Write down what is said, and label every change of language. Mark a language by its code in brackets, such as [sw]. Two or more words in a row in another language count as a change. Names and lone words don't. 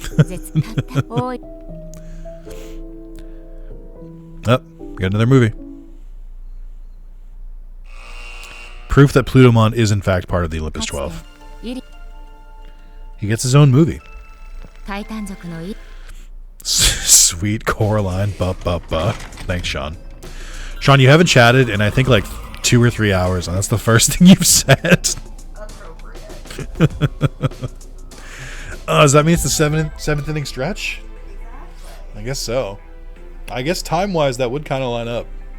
[en] Oh, we got another movie. Proof that Plutomon is in fact part of the Olympus 12. He gets his own movie. Sweet Coraline. Ba ba ba. Thanks, Sean. Sean, you haven't chatted in I think like 2 or 3 hours, and that's the first thing you've said. Does that mean it's the seventh inning stretch? I guess so. I guess time-wise, that would kind of line up.